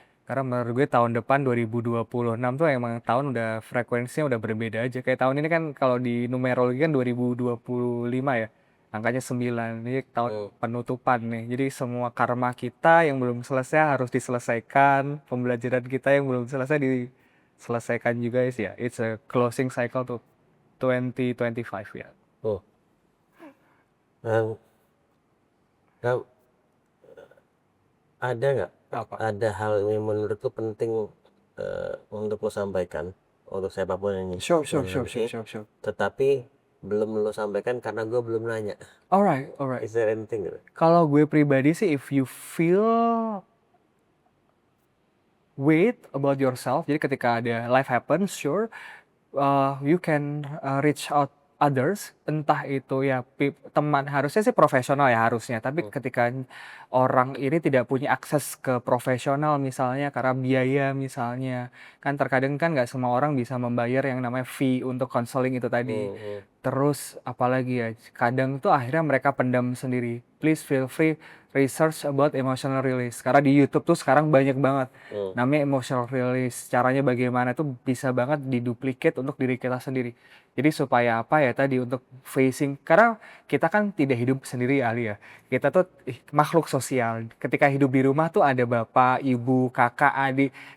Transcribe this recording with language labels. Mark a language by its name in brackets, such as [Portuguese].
[Indonesian] Karena menurut gue tahun depan 2026 tuh emang tahun udah frekuensinya udah berbeda aja. Kayak tahun ini kan kalau di numerologi kan 2025 ya. Angkanya 9. Ini tahun penutupan nih. Jadi semua karma kita yang belum selesai harus diselesaikan. Pembelajaran kita yang belum selesai diselesaikan juga sih ya. [English] It's a closing cycle to 2025 ya. [Indonesian] Ada nggak Apa? ada hal yang menurut lu penting untuk lo sampaikan untuk siapapun ini, [English] Sure. [Indonesian] tetapi belum lo sampaikan karena gue belum nanya? [English] Alright. Is there anything gitu? [Indonesian] Kalau gue pribadi sih, [English] if you feel weight about yourself, [Indonesian] jadi ketika ada [English] life happens, [Indonesian] sure, [English] you can reach out others, [Indonesian] entah itu ya teman, harusnya sih profesional ya harusnya, tapi ketika orang ini tidak punya akses ke profesional misalnya karena biaya misalnya, kan terkadang kan nggak semua orang bisa membayar yang namanya fee untuk counseling itu tadi. Terus apalagi ya, kadang tuh akhirnya mereka pendam sendiri. [English] Please feel free research about emotional release. [Indonesian] Karena di YouTube tuh sekarang banyak banget namanya emotional release. Caranya bagaimana tuh bisa banget diduplikat untuk diri kita sendiri. Jadi supaya apa ya tadi, untuk facing, karena kita kan tidak hidup sendiri Ali ya. Kita tuh makhluk sosial. Ketika hidup di rumah tuh ada bapak, ibu, kakak, adik.